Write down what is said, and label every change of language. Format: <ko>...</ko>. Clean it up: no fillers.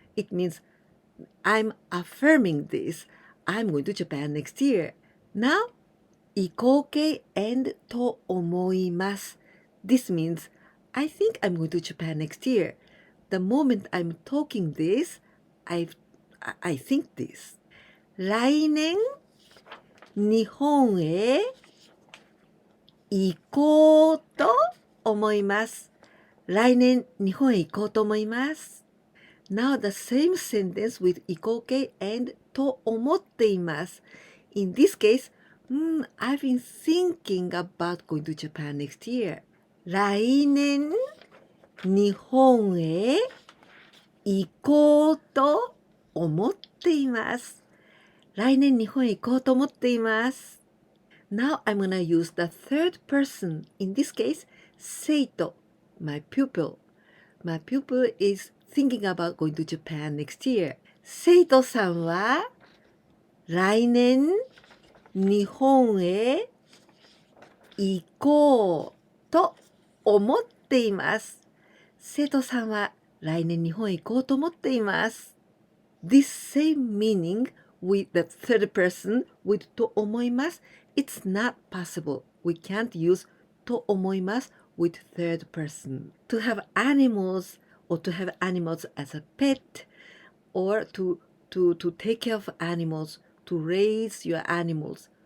<en>It means I'm affirming this. I'm going to Japan next year. Now, 移行形 and と思います This means I think I'm going to Japan next year. The moment I'm talking this, I think this.</en> <ja>来年日本へ行こうと思います。来年日本へ行こうと思います。</ja> <en>Now the same sentence with 移行形 and と思っています。 In this case, I've been thinking about going to Japan next year.</en> <ja>来年日本へ行こうと思っています。来年日本へ行こうと思っています。</ja> <en>Now I'm going to use the third person. In this case, Seito, my pupil. My pupil is thinking about going to Japan next year.</en> <ja>生徒さんは来年日本へ行こうと思っています。生徒さんは来年日本へ行こうと思っています。</ja> <en>This same meaning with the third person with と思います。 It's not possible. We can't use と思います with third person. To have animals or to have animals as a pet or to take care of animals, to raise your animals.</en>